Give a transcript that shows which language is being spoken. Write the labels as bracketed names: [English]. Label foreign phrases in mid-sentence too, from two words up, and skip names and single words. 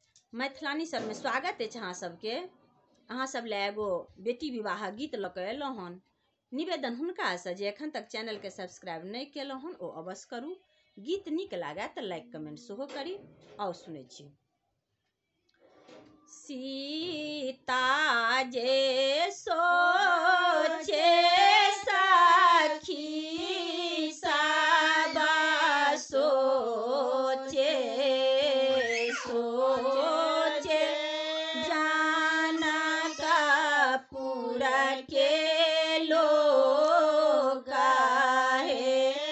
[Maithili] मैथिलानी सर में स्वागत है अहाँ सबके। अहाँ सब ले एगो बेटी विवाह गीत लऽ कऽ एलहुँ हन। निवेदन हुनकासँ जे एखन तक चैनल के सब्सक्राइब नहीं केलहुँ हन ओ अवश्य करू। गीत नीक लागे तऽ लाइक कमेंट सेहो करी। आओ सुनै छी। सीता जे सोचे सखी सब सोचे सोचे जनकपुर के लोग है।